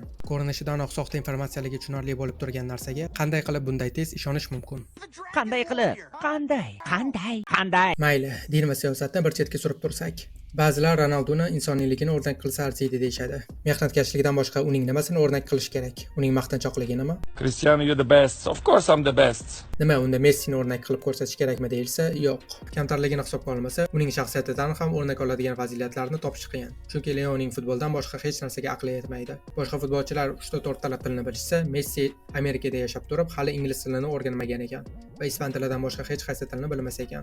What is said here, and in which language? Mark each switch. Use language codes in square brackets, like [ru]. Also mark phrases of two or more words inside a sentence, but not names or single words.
[uz] Ko'rinishidanoq soxta informatsiyaligi tushunarli bo'lib turgan narsaga qanday qilib bunday tez ishonish mumkin? Qanday qilib? Qanday? Mayli, din va siyosatni bir chetga surib tursak. Ba'zilar Ronaldoni insoniyligini o'rnak qilsa arziydi deyishadi. Mehnatkashlikdan boshqa uning nimasini o'rnak qilish kerak? Uning maqtanchoqliginimi? Cristiano, [en] you're the best. Of course I'm the best. [uz] Nima unda Messini o'rnak qilib ko'rsatish kerakmi deyilsa, yo'q. Kamtarligini hisobga olmasa, uning shaxsiyatidan ham o'rnak oladigan fazilatlarni topish qiyin. Chunki Leoning futboldan boshqa hech narsaga aqli yetmaydi. Boshqa futbolchilar 3-4 talab tilini bilishsa, Messi Amerikada yashab turib, hali ingliz tilini o'rganmagan ekan va ispan tilidan boshqa hech qaysi tilni bilmas ekan.